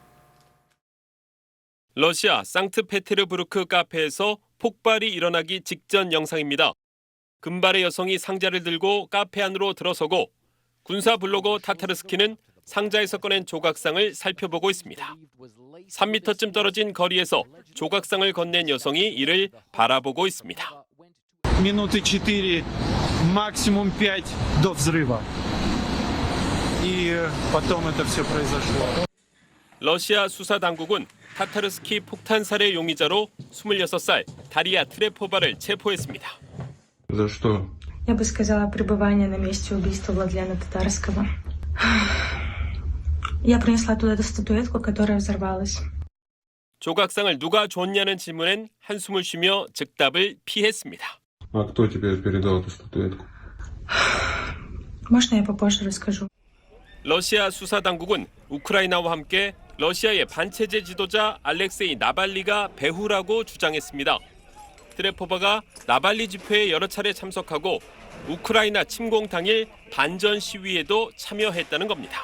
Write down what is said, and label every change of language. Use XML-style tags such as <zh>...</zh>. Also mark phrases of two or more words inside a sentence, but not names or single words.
<ko>러시아 상트페테르부르크 카페에서 폭발이 일어나기 직전 영상입니다. 금발의 여성이 상자를 들고 카페 안으로 들어서고 군사 블로거 타타르스키는 상자에서 꺼낸 조각상을 살펴보고 있습니다. 3m쯤 떨어진 거리에서 조각상을 건넨 여성이 이를 바라보고 있습니다.</ko> <ru>Минуты 4, максимум 5 до взрыва. И потом это все произошло.</ru> <ko>러시아 수사 당국은 타타르스키 폭탄 살해 용의자로 26살 다리아 트레포바를 체포했습니다.</ko> <ru>За что? Я бы сказала, пребывание на месте убийства Владлена Татарского. Я принесла туда эту статуэтку, которая взорвалась.</ru> <ko>조각상을 누가 줬냐는 질문엔 한숨을 쉬며 즉답을 피했습니다.</ko> <ru>А кто тебе передал эту статуэтку? Можно я попозже расскажу?</ru> <ko>러시아 수사 당국은 우크라이나와 함께 러시아의 반체제 지도자 알렉세이 나발리가 배후라고 주장했습니다. 트레포바가 나발리 집회에 여러 차례 참석하고 우크라이나 침공 당일 반전 시위에도 참여했다는 겁니다.</ko>